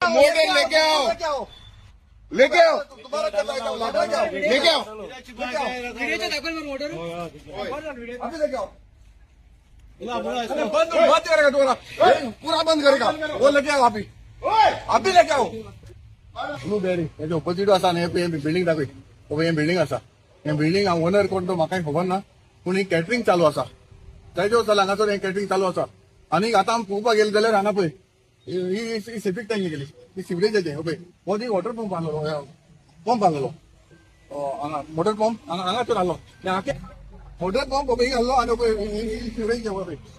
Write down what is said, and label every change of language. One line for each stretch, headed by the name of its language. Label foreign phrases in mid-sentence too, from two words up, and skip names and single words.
Hindi: मोटर लेके आओ, लेके आओ, लेके आओ, अभी लेके आओ। बंद करेगा तुम्हारा, पूरा बंद करेगा। वो लेके आओ अभी लेके आओ।
Konkani: ब्लूबेरी हेजो ऑपोजिट आसा न्ही बिल्डिंग दाखय हे बिल्डिंग आसा हे
English: building owner
Konkani: कोण तो म्हाका खबर ना पूण ही कॅटरिंग चालू आसा तेजो चल हांगासर हे कॅटरिंग चालू आसा आनी आतां आमी पळोवपाक गेले जाल्यार हांगा पळय ही
English: septic tank
Konkani: गेली ही सिवरेजाचे पळय हो ती
English: water pump
Konkani: आहलो पंप आहलो हांगा
English: water pump
Konkani: हांगासर आहलो
English: water pump
Konkani: पळय आहलो आनी पळय ही सिवरेज पळय